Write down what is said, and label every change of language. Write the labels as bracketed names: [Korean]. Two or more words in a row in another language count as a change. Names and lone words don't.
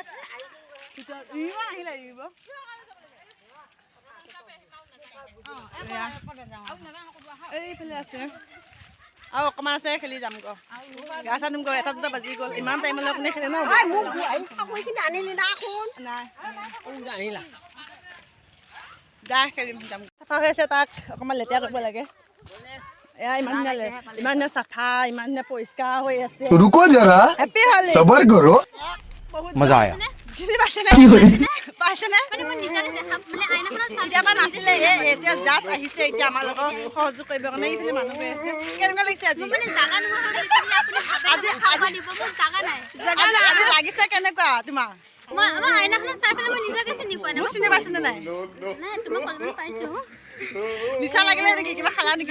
[Assamese] আহিলে এইফালে আছে আৰু অকণমান আছে খেলি যামগৈ গা চা ধুমগৈ এটা দুটা বাজি গ'ল ইমান টাইমলৈ কোনে খেলে ন নাই যা খেলিম যাম চাফা হৈ আছে তাক অকণমান লেতেৰা কৰিব লাগে এয়া ইমান ধুনীয়া চাফা ইমান ধুনীয়া পৰিষ্কাৰ হৈ আছে [Hindi] रुको जरा [English] happy Holi [Hindi] सबर करो मजा आया [Assamese] চিনি পাইছেনে পাইছেনে কেতিয়াবা নাছিলে এতিয়া জাষ্ট আহিছে এতিয়া আমাৰ লগত সহযোগ কৰিবৰ কাৰণে এইফালে মানুহ গৈ আছে কেনেকুৱা লাগিছে আজি আজি লাগিছে কেনেকুৱা তোমাৰ মোক চিনি পাইছেনে নাই নিচা লাগিলে নেকি কিবা খালা নেকি